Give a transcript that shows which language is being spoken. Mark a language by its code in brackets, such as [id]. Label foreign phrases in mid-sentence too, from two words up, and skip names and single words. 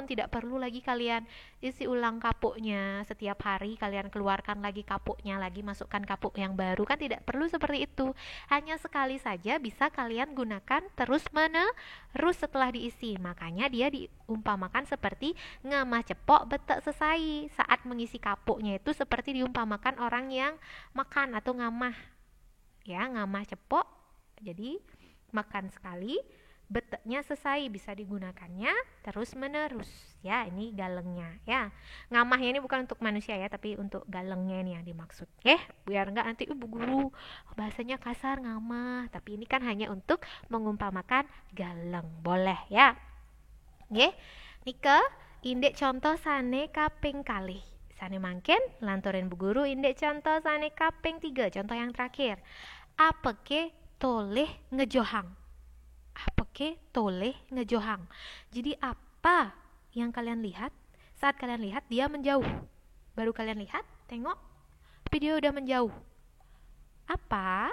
[id] Tidak perlu lagi kalian isi ulang kapuknya setiap hari, kalian keluarkan lagi kapuknya lagi, masukkan kapuk yang baru, kan tidak perlu seperti itu. Hanya sekali saja bisa kalian gunakan terus menerus setelah diisi. Makanya dia diumpamakan seperti [ban] ngamah cepok betek sesai. [id] Saat mengisi kapuknya itu seperti diumpamakan orang yang makan atau ngamah ya, [ban] ngamah cepok. [id] Jadi makan sekali, beteknya selesai, bisa digunakannya terus menerus ya. Ini galengnya ya. Ngamahnya ini bukan untuk manusia ya, tapi untuk galengnya ini yang dimaksud. Biar enggak nanti Bu Guru bahasanya kasar ngamah, tapi ini kan hanya untuk mengumpamakan galeng. Boleh ya. [ban] Nika indek contoh sane kaping kalih. Sane mangken lanturin Bu Guru indek contoh sane kaping 3, [id] contoh yang terakhir. [ban] Apeke toleh ngejohang. Apeke toleh ngejohang. [id] Jadi apa yang kalian lihat saat kalian lihat dia menjauh? Baru kalian lihat, tengok, tapi dia udah menjauh. Apa?